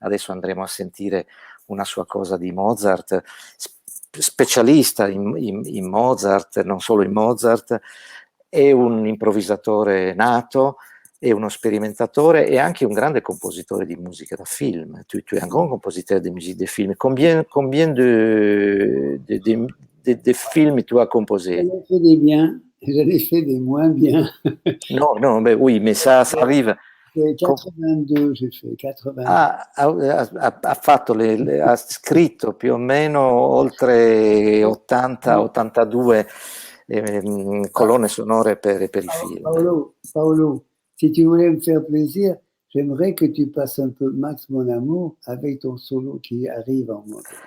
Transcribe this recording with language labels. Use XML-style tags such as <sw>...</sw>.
<it>Adesso andremo a sentire una sua cosa di Mozart, specialista in Mozart, non solo in Mozart, è un improvvisatore nato, è uno sperimentatore e anche un grande compositore di musica da film.</it> <fr>Tu es un grand compositeur de musique de film. Combien de films tu as composé? J'en ai fait des biens, j'en ai fait des moins bien. Non, mais oui, mais ça arrive. 82, j'ai fait 82.</fr> <it>Ha scritto più o meno oltre 80-82 colonne sonore per i film.</it> <fr>Paolo, si tu voulais me faire plaisir, j'aimerais que tu passes un peu Max Mon Amour avec ton solo qui arrive en mode.</fr>